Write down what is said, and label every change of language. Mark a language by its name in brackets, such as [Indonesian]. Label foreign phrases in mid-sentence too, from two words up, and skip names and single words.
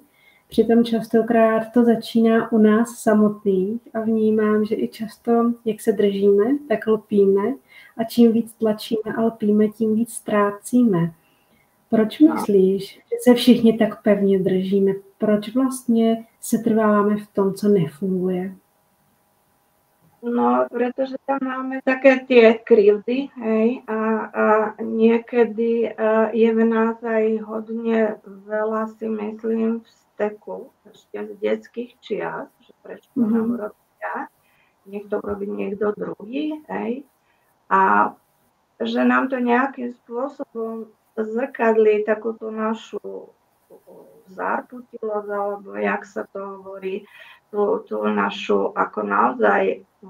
[Czech] Přitom častokrát to začíná u nás samotných a vnímám, že i často, jak se držíme, tak lpíme a čím víc tlačíme a lpíme, tím víc ztrácíme. Proč myslíš, že se všichni tak pevně držíme? Proč vlastně se trváme v tom, co nefunguje? [Slovak] No, pretože tam máme také tie krivdy, hej, a niekedy je v nás aj hodne veľa, si myslím, vzteku ešte z detských čias, že prečo nám urobia, nech to urobí niekto druhý, hej, a že nám to nejakým spôsobom zrkadlí takúto našu zárputilosť, alebo jak sa to hovorí, tú našu ako naozaj